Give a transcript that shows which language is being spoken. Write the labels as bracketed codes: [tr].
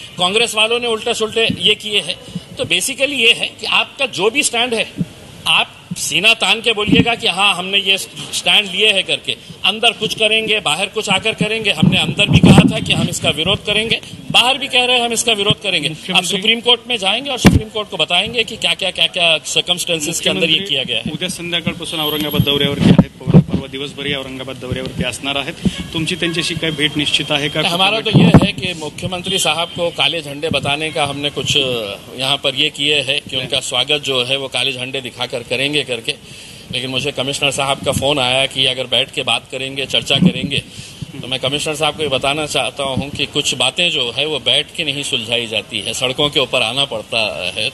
[hi] कांग्रेस वालों ने उल्टे सुल्टे ये किए हैं। तो बेसिकली ये है कि आपका जो भी स्टैंड है आप सीना तान के बोलिएगा कि हाँ, हमने ये स्टैंड लिए है करके। अंदर कुछ करेंगे, बाहर कुछ आकर करेंगे। हमने अंदर भी कहा था कि हम इसका विरोध करेंगे, बाहर भी कह रहे हैं हम इसका विरोध करेंगे। अब सुप्रीम कोर्ट में जाएंगे और सुप्रीम कोर्ट को बताएंगे कि क्या क्या सर्कमस्टेंसेस के अंदर ये किया गया है। [mr] उद्या संध्याकाळपासून औरंगाबाद दौऱ्यावरती आहेत, परवा दिवसभरही औरंगाबाद दौऱ्यावरती असणार आहेत। तुमची त्यांच्याशी काय भेट निश्चित आहे का? [hi] हमारा तो ये है कि मुख्यमंत्री साहब को काले झंडे बताने का हमने कुछ यहाँ पर ये किए है कि उनका स्वागत जो है वो काले झंडे दिखाकर करेंगे करके। लेकिन मुझे कमिश्नर साहब का फोन आया कि अगर बैठ के बात करेंगे, चर्चा करेंगे, तो मैं कमिश्नर साहब को ये बताना चाहता हूँ कि कुछ बातें जो है वो बैठ के नहीं सुलझाई जाती है, सड़कों के ऊपर आना पड़ता है।